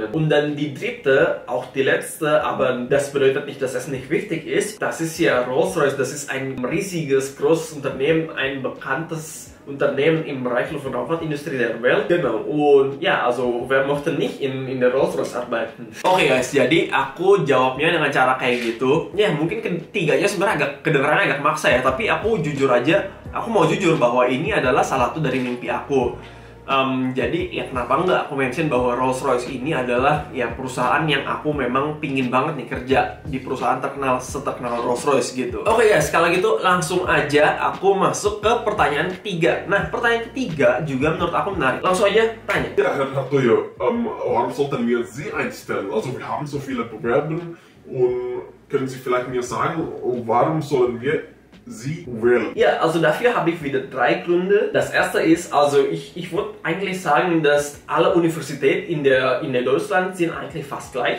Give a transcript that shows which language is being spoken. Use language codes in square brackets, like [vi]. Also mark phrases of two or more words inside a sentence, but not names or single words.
[de] Und dann die dritte, auch die letzte, aber das bedeutet nicht, dass es nicht wichtig ist. Das ist ja Rolls-Royce, das ist ein riesiges, großes Unternehmen, ein bekanntes Unternehmen im Bereich Luft- und Raumfahrtindustrie der Welt. Genau. Und ja, also wer möchte nicht in der Rolls-Royce arbeiten? [id] Oke guys, jadi aku jawabnya dengan cara kayak gitu. Ya mungkin ketiganya sebenarnya agak kedengarannya agak maksa ya, tapi aku jujur aja, aku mau jujur bahwa ini adalah salah satu dari mimpi aku. Jadi ya kenapa enggak aku mention bahwa Rolls-Royce ini adalah ya perusahaan yang aku memang pingin banget nih kerja di perusahaan seterkenal Rolls-Royce gitu. Oke ya, sekali gitu langsung aja aku masuk ke pertanyaan ketiga. Nah, pertanyaan ketiga juga menurut aku menarik. Langsung aja tanya. [de] Ja, Herr Arthur, warum sollten wir Sie einstellen? Also wir haben so viele Bewerben und können Sie vielleicht mir sagen, warum sollen wir Sie wählen? Ja, also dafür habe ich wieder 3 Gründe. Das erste ist, also ich würde eigentlich sagen, dass alle Universitäten in der Deutschland sind eigentlich fast gleich.